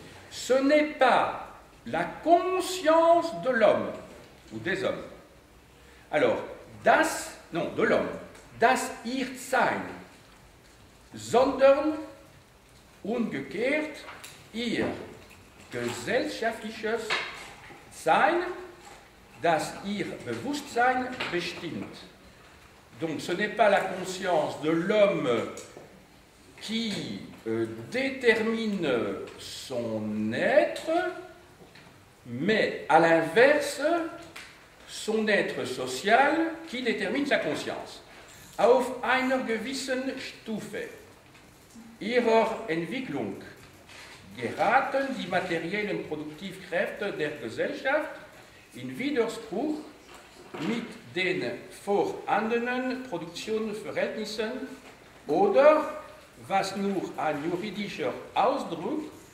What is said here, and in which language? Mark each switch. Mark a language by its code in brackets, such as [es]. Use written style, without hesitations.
[fr] Ce n'est pas la conscience de l'homme, ou des hommes. Alors, de l'homme, [de] das Ir-Sein, sondern umgekehrt ihr gesellschaftliches Sein, das ihr Bewusstsein bestimmt. [fr] Donc ce n'est pas la conscience de l'homme qui détermine son être, mais à l'inverse, son être social qui détermine sa conscience. [de] Auf einer gewissen Stufe ihrer Entwicklung geraten die materiellen Produktivkräfte der Gesellschaft in Widerspruch mit den vorhandenen Produktionsverhältnissen oder, was nur ein juridischer Ausdruck